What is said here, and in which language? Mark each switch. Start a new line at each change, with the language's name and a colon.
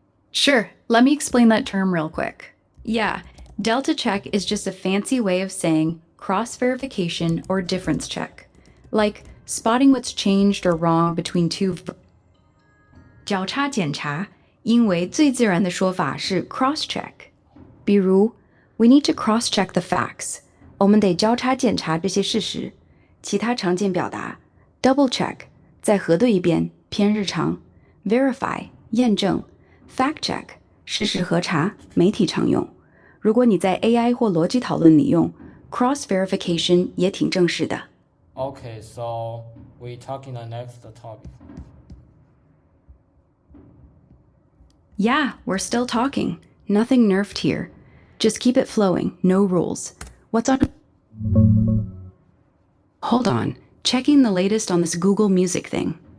English: Sure, let me explain that term real quick. Yeah, delta check is just a fancy way of saying cross verification or difference check, like spotting what's changed or wrong between two.
Chinese: 交叉检查，因为最自然的说法是 cross check。比如
English: we need to cross check the facts，
Chinese: 我们得交叉检查这些事实。其他常见表达 double check， 再核对一遍，偏日常。 verify 验证。fact check 事实核查，媒体常用。如果你在 AI 或逻辑讨论里用 cross verification 也挺正式的。
English: Okay, so we talking the next topic. Yeah, we're still talking. Nothing nerfed here. Just keep it flowing, no rules. What's on? Hold on, checking the latest on this Google Music thing.